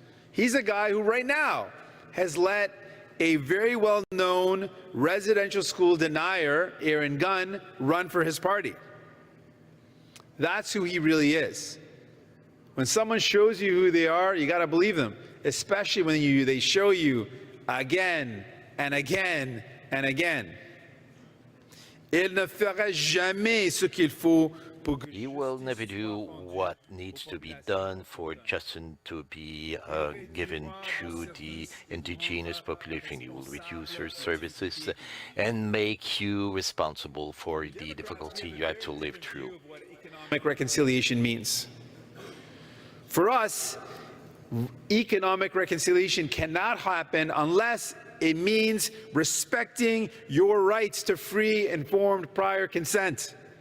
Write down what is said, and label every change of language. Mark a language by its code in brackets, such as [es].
[en] He's a guy who right now has let a very well-known residential school denier, Aaron Gunn, run for his party. That's who he really is. When someone shows you who they are, you got to believe them, especially when they show you again and again and again. [fr] Il ne fera jamais ce qu'il faut pour... [en] He will never do what needs to be done for justice to be given to the indigenous population. He will reduce her services and make you responsible for the difficulty you have to live through. Economic reconciliation means. For us, economic reconciliation cannot happen unless it means respecting your rights to free, informed, prior consent.